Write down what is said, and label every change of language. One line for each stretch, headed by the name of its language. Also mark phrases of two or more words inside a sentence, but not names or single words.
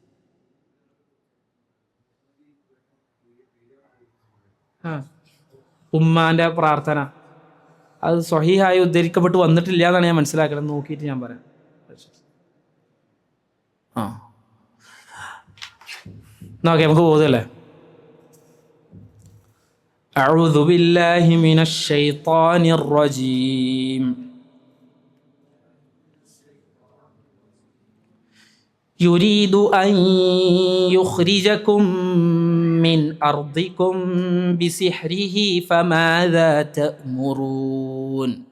Malayalam: ഉമ്മാൻ്റെ പ്രാർത്ഥന അത് സ്വഹീഹായി ഉദ്ധരിക്കപ്പെട്ട് വന്നിട്ടില്ല എന്നാണ് ഞാൻ മനസ്സിലാക്കണം. നോക്കിയിട്ട് ഞാൻ പറയാം. നോക്കെ നമുക്ക് പോകുന്നല്ലേ.
Arabic: أعوذ بالله من الشيطان الرجيم. يريد أن يخرجكم من أرضكم بسحره فماذا تأمرون.